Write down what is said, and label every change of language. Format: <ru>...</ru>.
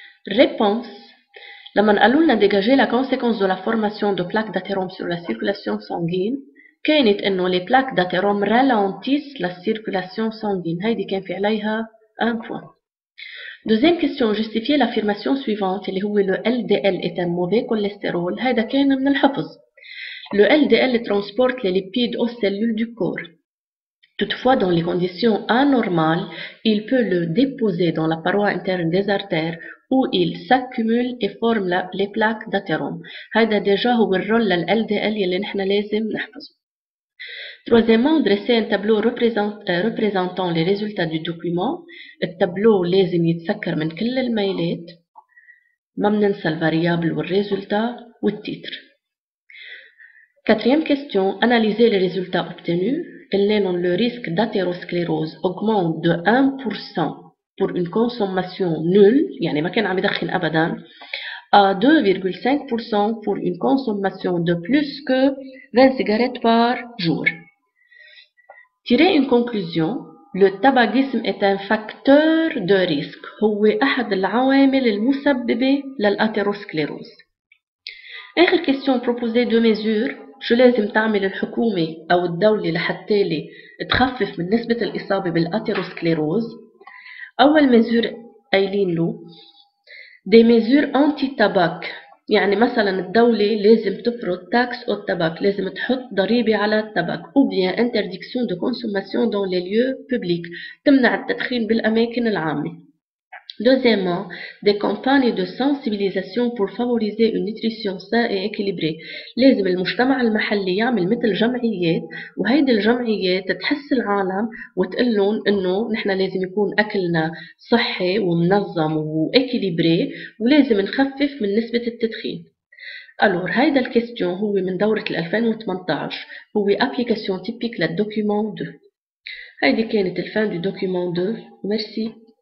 <fr>Réponse.</fr> <ar>لما قالوا لنا</ar> <fr>dégager la conséquence de la formation de plaques d'athérome sur la circulation sanguine</fr> <ar>كانت انه</ar> <fr>les plaques d'athérome ralentissent la circulation sanguine.</fr> <ar>هيدي كان في عليها</ar> <fr>un point. Deuxième question, justifier l'affirmation suivante</fr> <ar>اللي هو</ar> <fr>le LDL est un mauvais cholestérol.</fr> <ar>هيدا كان من الحفظ.</ar> <fr>Le LDL transporte les lipides aux cellules du corps. Toutefois, dans les conditions anormales, il peut le déposer dans la paroi interne des artères où il s'accumule et forme les plaques d'athérome.</fr> <ar>هذا déjà هو الرول لل LDL يلي نحن لازم نحفظه.</ar> <fr>Troisièmement, dresser un tableau représentant les résultats du document.</fr> <ar>التابلو لازم يتسكر من كل الميلات. ما بننسى الفاريابل والريزولتا والتيتر.</ar> <fr>Quatrième question, analyser les résultats obtenus. Le risque d'athérosclérose augmente de 1% pour une consommation nulle,</fr> <ar>يعني ما كان عم يدخن أبدا,</ar> <fr>à 2,5% pour une consommation de plus que 20 cigarettes par jour. Tirer une conclusion, le tabagisme est un facteur de risque.</fr> <ar>هو أحد العوامل المسببة للأثيروسكليروز.</ar> <fr>آخر question, proposer deux mesures.</fr> <ar>شو لازم تعمل الحكومة أو الدولة لحتى لي تخفف من نسبة الإصابة بالأثيروسكليروز؟ أول ميزور قايلين له</ar> <fr>des mesures anti-tabac.</fr> <ar>يعني مثلا الدولة لازم تفرض</ar> <fr>taxe au tabac،</fr> <ar>لازم تحط ضريبة على التباك،</ar> <fr>ou bien interdiction de consommation dans les lieux publics،</fr> <ar>تمنع التدخين بالأماكن العامة.</ar> <fr>Deuxièmement, des campagnes de sensibilisation pour favoriser une nutrition saine et équilibrée.</fr> <ar>لازم المجتمع المحلي يعمل مثل جمعيات، وهيدي الجمعيات تحس العالم وتقلن انه نحن لازم يكون اكلنا صحي ومنظم وإكيليبري، ولازم نخفف من نسبة التدخين. Alors هيدا الكيستيون هو من دورة 2018، هو</ar> <fr>application typique</fr> <ar>للدوكيومون 2. هيدي كانت الفان دو دوكيومون 2. Merci.</ar>